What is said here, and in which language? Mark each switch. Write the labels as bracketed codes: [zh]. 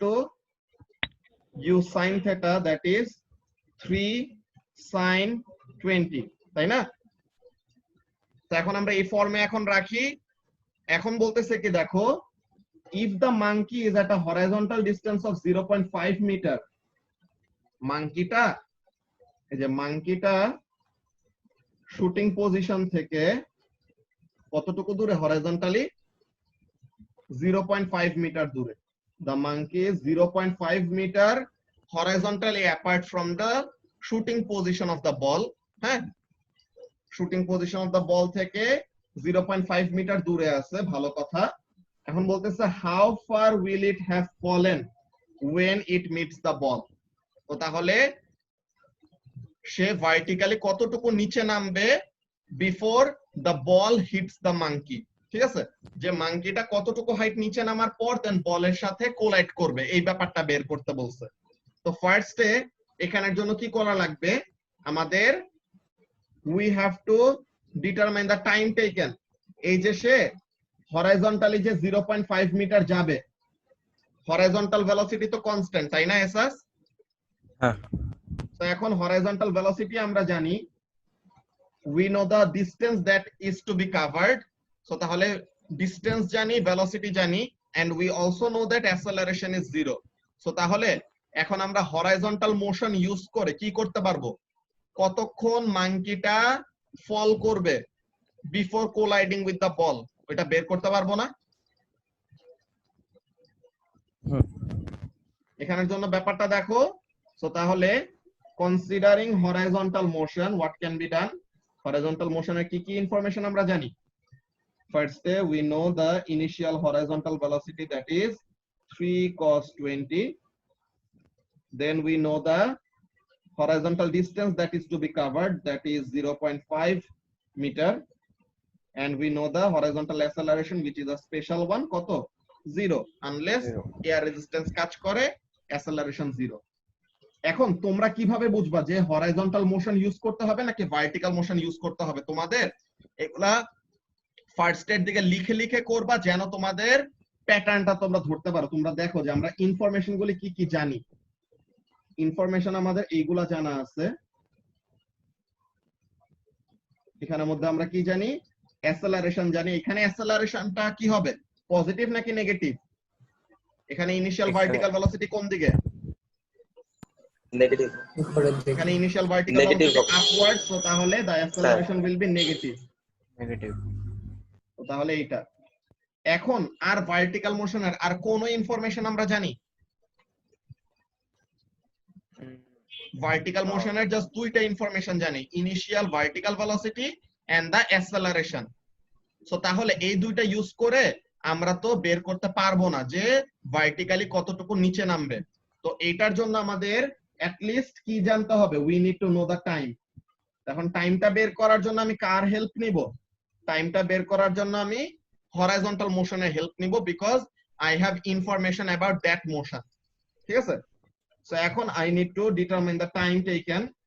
[en] to u sin theta, that is 3 sin 20, [bn] তাই না? তো এখন আমরা এই ফর্মে এখন রাখি। এখন বলতেছে কি দেখো, [en] if the monkey is at a horizontal distance of 0.5 meter, মাঙ্কিটা, [bn] এই যে মাঙ্কিটা শুটিং পজিশন থেকে কতটুকু দূরে হরাইজন্টালি? 0.5 মিটার দূরে। [en] The monkey is 0.5 meter horizontally apart from the shooting position of the ball. [bn] হ্যাঁ, [en] shooting position of the ball [bn] থেকে 0.5 metre দূরে আছে, ভালো কথা। এখন বলতেছে [en] how far will it have fallen when it meets the ball? [bn] তো তাহলে সে ভার্টিক্যালি কতটুকু নিচে নামবে [en] before the ball hits the monkey, [bn] ঠিক আছে? যে মাঙ্কিটা কতটুকু হাইট নিচে নামার পর দেন বলের সাথে কোলাইড করবে, এই ব্যাপারটা বের করতে বলছে। তো ফার্স্টে এখানের জন্য কি করা লাগবে আমাদের, [en] we have to determine the time taken. [bn] এই যে সে হরাইজন্টালি যে 0.5 মিটার যাবে, হরাইজন্টাল ভেলোসিটি তো কনস্ট্যান্ট, তাই না এসাস? হ্যাঁ। তো এখন হরাইজন্টাল ভেলোসিটি আমরা জানি, [en] we know the distance that is to be covered. So [bn] তাহলে ডিসটেন্স জানি, ভেলোসিটি জানি, [en] and we also know that acceleration is 0. [bn] So তাহলে এখন আমরা হরাইজন্টাল মোশন ইউজ করে কি করতে পারবো, কতক্ষণ মাঙ্কিটা ফল করবে [en] before colliding with the ball, [bn] ওটা বের করতে পারবো না? এখানের জন্য ব্যাপারটা দেখো। [en] So তাহলে considering horizontal motion, what can be done? [bn] Horizontal মোশনের কি কি ইনফরমেশন আমরা জানি? [en] First we know the initial horizontal velocity, that is 3 cos 20. Then we know the horizontal distance that is to be covered, that is 0.5 meter, and we know the horizontal acceleration, which is a special one, কত? 0, unless air resistance [bn] কাজ করে, [en] acceleration 0. [bn] এখন তোমরা কিভাবে বুঝবা যে horizontal motion use করতে হবে নাকি ভার্টিক্যাল মোশন ইউজ করতে হবে? তোমাদের এগুলা ফার্স্ট এর দিকে লিখে লিখে করবা, যেন তোমাদের প্যাটার্নটা তোমরা ধরতে পারো। তোমরা দেখো যে আমরা ইনফরমেশন গুলি কি কি জানি। ইনফরমেশন আমাদের এইগুলা জানা আছে। এখানের মধ্যে আমরা কি জানি? অ্যাসেলারেশন জানি। এখানে অ্যাসেলারেশনটা কি হবে, পজিটিভ নাকি নেগেটিভ? এখানে ইনিশিয়াল ভার্টিক্যাল ভেলোসিটি কোন দিকে? [en] Negative. এখানে initial vertical velocity upward, so তাহলে the acceleration will be negative. Negative. [bn] তো তাহলে এইটা। এখন আর ভার্টিক্যাল মোশনের আর কোন ইনফরমেশন আমরা জানি? [en] Vertical মোশনের just দুইটা information জানি, initial vertical velocity and the acceleration. [bn] So তাহলে এই দুইটা ইউজ করে আমরা তো বের করতে পারবো না যে ভার্টিক্যালি কতটুকু নিচে নামবে। তো এইটার জন্য আমাদের at least কি জানতে হবে, [en] we need to know the time। [bn] এখন টাইমটা বের করার জন্য আমি কার হেল্প নিব? টাইমটা বের করার জন্য আমি হরাইজন্টাল মোশনের হেল্প নিব, [en] Because I have information about that motion। [bn] ঠিক আছে? [en] So এখন I need to determine the time taken।